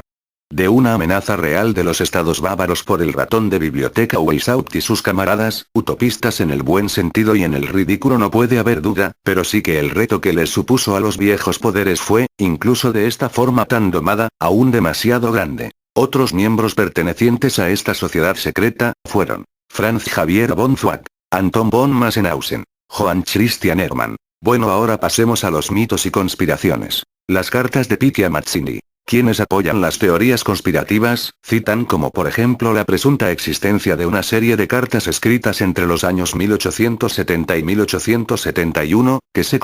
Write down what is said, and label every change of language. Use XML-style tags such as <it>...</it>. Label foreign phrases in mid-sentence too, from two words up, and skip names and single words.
<es>De una amenaza real de los estados bávaros por el ratón de biblioteca Weishaupt y sus camaradas, utopistas en el buen sentido y en el ridículo no puede haber duda, pero sí que el reto que les supuso a los viejos poderes fue, incluso de esta forma tan domada, aún demasiado grande. Otros miembros pertenecientes a esta sociedad secreta, fueron Franz Xavier von Zwack, Anton von Massenhausen, Johann Christian Hermann. Bueno, ahora pasemos a los mitos y conspiraciones. Las cartas de Picchia Mazzini. Quienes apoyan las teorías conspirativas, citan como por ejemplo la presunta existencia de una serie de cartas escritas entre los años 1870 y 1871, que se</es>